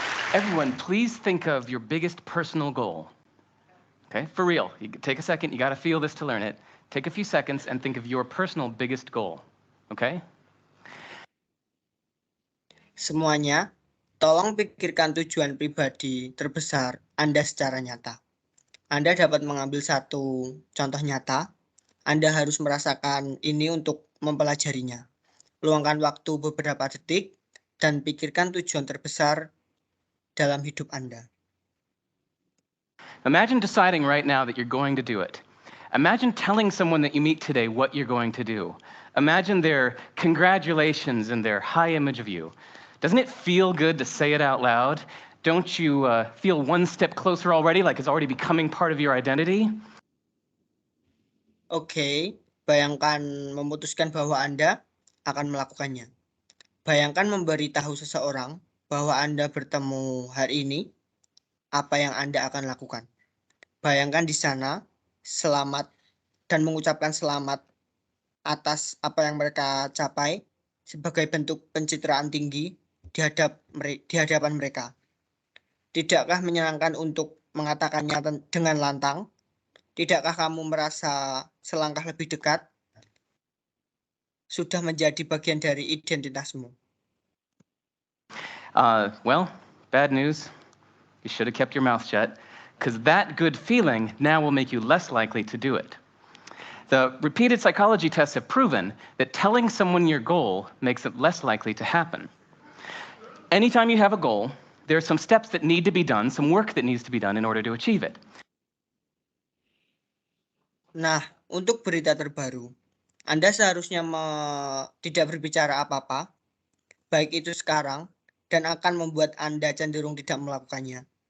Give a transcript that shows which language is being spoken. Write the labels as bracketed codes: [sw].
[en] Everyone, please think of your biggest personal goal. Okay, for real. You take a second, you gotta feel this to learn it. Take a few seconds and think of your personal biggest goal. Okay? [id] Semuanya, tolong pikirkan tujuan pribadi terbesar Anda secara nyata. Anda dapat mengambil satu contoh nyata. Anda harus merasakan ini untuk mempelajarinya. Luangkan waktu beberapa detik dan pikirkan tujuan terbesar dalam hidup Anda. [en] Imagine deciding right now that you're going to do it. Imagine telling someone that you meet today what you're going to do. Imagine their congratulations and their high image of you. Doesn't it feel good to say it out loud? Don't you feel one step closer already, like it's already becoming part of your identity? [id] Oke, bayangkan memutuskan bahwa Anda akan melakukannya. Bayangkan memberitahu seseorang bahwa Anda bertemu hari ini, apa yang Anda akan lakukan. Bayangkan di sana, selamat dan mengucapkan selamat atas apa yang mereka capai sebagai bentuk pencitraan tinggi di hadapan mereka. Tidakkah menyenangkan untuk mengatakannya dengan lantang? Tidakkah kamu merasa selangkah lebih dekat? Sudah menjadi bagian dari identitasmu. [en] Well, bad news. You should have kept your mouth shut, because that good feeling now will make you less likely to do it. The repeated psychology tests have proven that telling someone your goal makes it less likely to happen. Anytime you have a goal, there are some steps that need to be done, some work that needs to be done in order to achieve it. [id] Nah, untuk berita terbaru, Anda seharusnya tidak berbicara apa-apa, baik itu sekarang, dan akan membuat Anda cenderung tidak melakukannya.